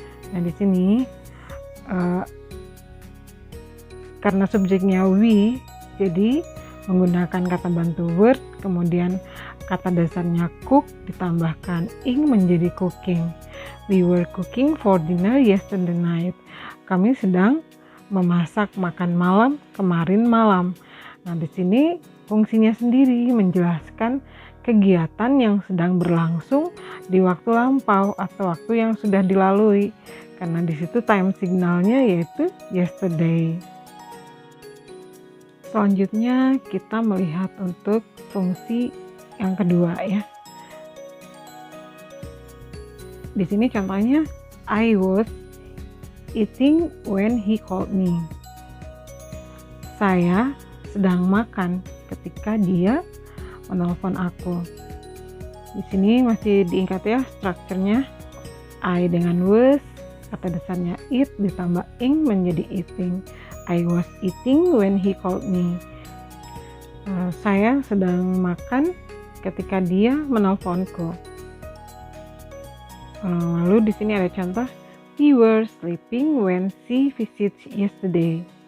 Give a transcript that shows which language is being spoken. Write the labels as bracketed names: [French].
[Indonesian] Nah, di sini karena subjeknya we, jadi menggunakan kata bantu were, kemudian kata dasarnya cook ditambahkan ing menjadi cooking. [English] We were cooking for dinner yesterday night. [Indonesian] Kami sedang memasak makan malam kemarin malam. Nah, di sini fungsinya sendiri menjelaskan kegiatan yang sedang berlangsung di waktu lampau atau waktu yang sudah dilalui. Karena di situ time signalnya yaitu yesterday. Selanjutnya kita melihat untuk fungsi yang kedua ya. Di sini contohnya [English] I was eating when he called me. [Indonesian] Saya sedang makan ketika dia menelpon aku. Di sini masih diingat ya strukturnya. I dengan was, kata dasarnya eat ditambah ing menjadi eating. [English] I was eating when he called me. [Indonesian] Saya sedang makan ketika dia menelponku. Lalu di sini ada contoh, [English] we were sleeping when she visits yesterday.